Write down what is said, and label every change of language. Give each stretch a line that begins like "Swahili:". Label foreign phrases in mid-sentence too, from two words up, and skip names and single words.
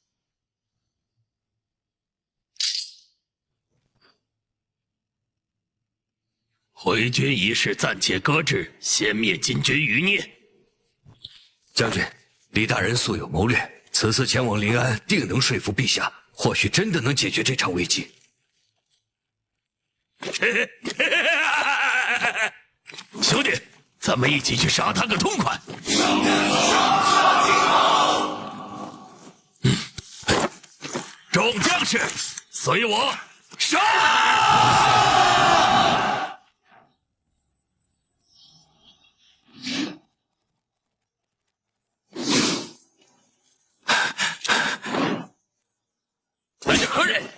Chinese: 回軍一事暫且擱置，先滅金軍餘孽。將軍，李大人素有謀略，此次前往臨安，定能說服陛下，或許真的能解決這場危機。兄弟，咱们一起去杀他个痛快！众将士，随我杀！来者何人？